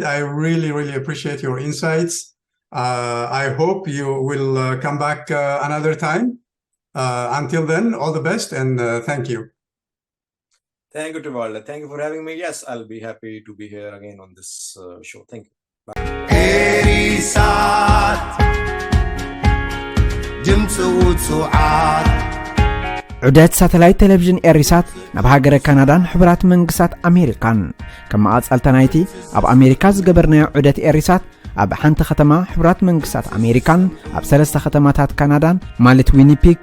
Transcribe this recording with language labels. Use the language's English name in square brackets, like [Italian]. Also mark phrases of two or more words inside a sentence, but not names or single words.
[English] I really, really appreciate your insights. I hope you will come back another time. Until then, all the best, and thank you. Thank you, Tivalda. Thank you for having me. Yes, I'll be happy to be here again on this show. Thank you. Bye. [Tigrinya] ኤሪሳት ድምፂ ውፅዓት ዑደት ሳተላይት ቴለቪዥን ኤሪሳት ናብ ሃገረ ካናዳን ሕቡራት መንግስታት ኣሜሪካን ከም ማእከላይ ናይቲ ኣብ ኣሜሪካ ዝገበርናዮ ዑደት ኤሪሳት ኣብ ሓንቲ ከተማ ሕቡራት መንግስታት ኣሜሪካን ኣብ 3 ከተማታት ካናዳን ማለት ዊኒፒግ